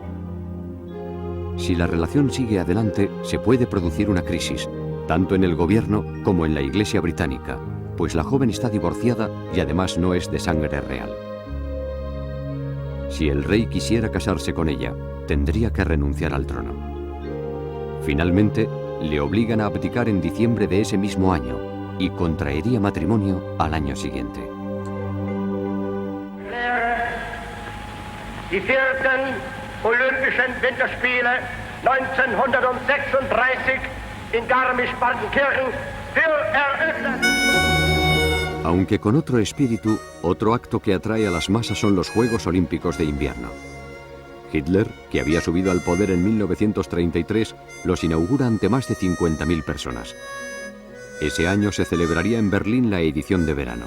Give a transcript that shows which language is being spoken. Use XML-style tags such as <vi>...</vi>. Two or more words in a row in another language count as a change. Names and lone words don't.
<es>Si la relación sigue adelante, se puede producir una crisis, tanto en el gobierno como en la Iglesia británica, pues la joven está divorciada y además no es de sangre real. Si el rey quisiera casarse con ella, tendría que renunciar al trono. Finalmente, le obligan a abdicar en diciembre de ese mismo año y contraería matrimonio al año siguiente.</es> <de>Die 4. Olympischen Winterspiele 1936 in Garmisch-Partenkirchen will eröffnet.</de> <es>Aunque con otro espíritu, otro acto que atrae a las masas son los Juegos Olímpicos de Invierno. Hitler, que había subido al poder en 1933, los inaugura ante más de 50.000 personas. Ese año se celebraría en Berlín la edición de verano.</es>